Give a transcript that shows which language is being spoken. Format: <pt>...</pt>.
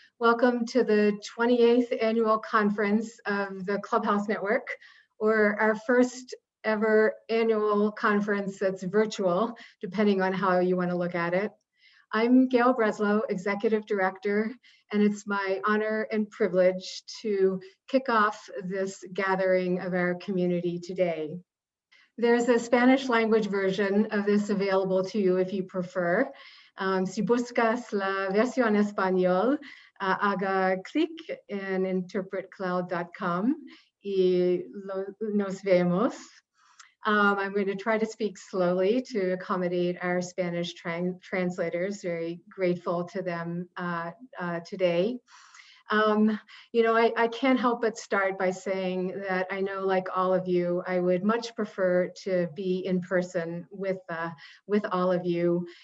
<en>Welcome to the 28th annual conference of the Clubhouse Network, or our first ever annual conference that's virtual, depending on how you want to look at it. I'm Gail Breslow, Executive Director, and it's my honor and privilege to kick off this gathering of our community today. There's a Spanish language version of this available to you if you prefer.</en> <es>Si buscas la versión español, haga clic en interpretcloud.com y nos vemos.</es> <en>I'm going to try to speak slowly to accommodate our Spanish translators. Very grateful to them today. I can't help but start by saying that I know, like all of you, I would much prefer to be in person with all of you.</en>